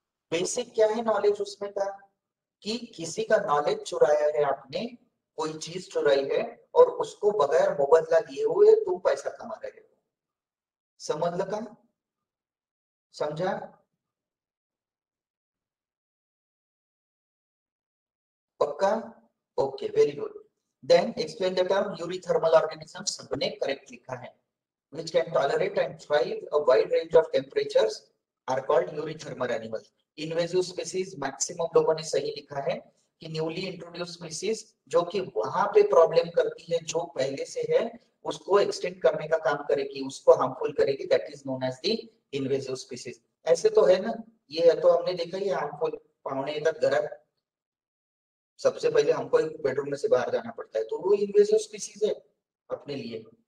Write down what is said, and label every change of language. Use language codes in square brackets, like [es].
[hi] Basic क्या है knowledge उसमें का, कि किसी का नॉलेज चुराया है आपने, कोई चीज चुराई है, और उसको बगैर मुबदला दिए हुए तुम पैसा कमा रहे हो। समझ लगा? समझा? पक्का? [en] Okay, very good. Then explain the term eurythermal organism, [hi] सबने करेक्ट लिखा है। [en] which can tolerate and thrive a wide range of temperatures are called eurythermal animals। [hi] Invasive species maximum लोगों ने सही लिखा है कि [en] newly introduced species [hi] जो कि वहां पे प्रॉब्लम करती है, जो पहले से है उसको एक्सटेंड करने का काम करेगी, उसको हार्मफुल करेगी, [en] That is known as the invasive species. [hi] ऐसे तो है ना, ये है तो हमने देखा ये हार्मफुल, पावने तक घर, सबसे पहले हमको एक बेडरूम में से बाहर जाना पड़ता है, तो वो इन्वेसिव स्पीसीज है अपने लिए।